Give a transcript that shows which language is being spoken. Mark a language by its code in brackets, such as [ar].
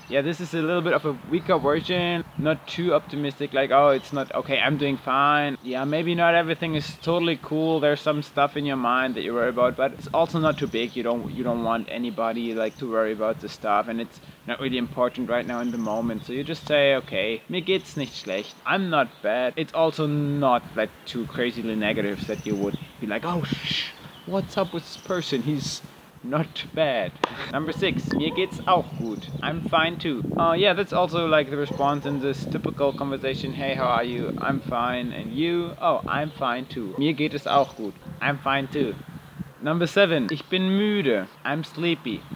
[en] Yeah, this is a little bit of a weaker version, not too optimistic, like, oh, it's not, okay, I'm doing fine. Yeah, maybe not everything is totally cool, there's some stuff in your mind that you worry about, but it's also not too big. You don't want anybody, like, to worry about the stuff, and it's not really important right now in the moment. So you just say, okay, [de] mir geht's nicht schlecht. [en] I'm not bad. It's also not like too crazily negative that you would be like, oh, what's up with this person? He's not bad. Number 6. [de] Mir geht's auch gut. [en] I'm fine too. Yeah, that's also like the response in this typical conversation. Hey, how are you? I'm fine. And you? Oh, I'm fine too. [de] Mir geht es auch gut. [en] I'm fine too. Number 7. [de] Ich bin müde. [en] I'm sleepy.